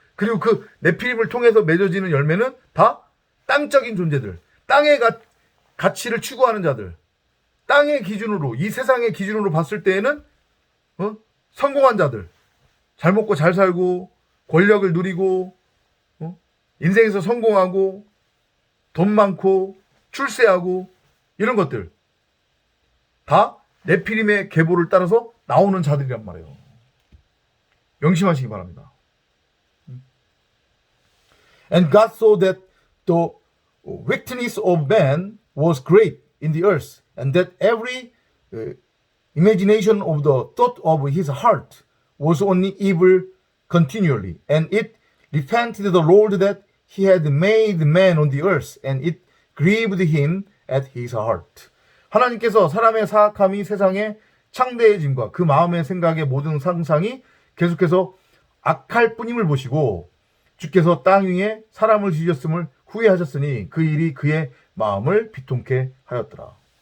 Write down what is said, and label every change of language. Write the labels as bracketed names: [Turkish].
[Korean] 그리고 그 네피림을 통해서 맺어지는 열매는 다 땅적인 존재들, 땅의 가치를 추구하는 자들, 땅의 기준으로, 이 세상의 기준으로 봤을 때에는 성공한 자들, 잘 먹고 잘 살고 권력을 누리고 인생에서 성공하고 돈 많고 출세하고 이런 것들 다 네피림의 계보를 따라서 나오는 자들이란 말이에요. 명심하시기 바랍니다. [English] And God saw that the wickedness of man was great in the earth, and that every imagination of the thought of his heart was only evil continually. And it repented the Lord that he had made man on the earth, and it grieved him at his heart. [Korean] 하나님께서 사람의 사악함이 세상에 창대해짐과 그 마음의 생각의 모든 상상이 계속해서 악할 뿐임을 보시고 주께서 땅 위에 사람을 지으셨음을 후회하셨으니 그 일이 그의 마음을 비통케 하였더라.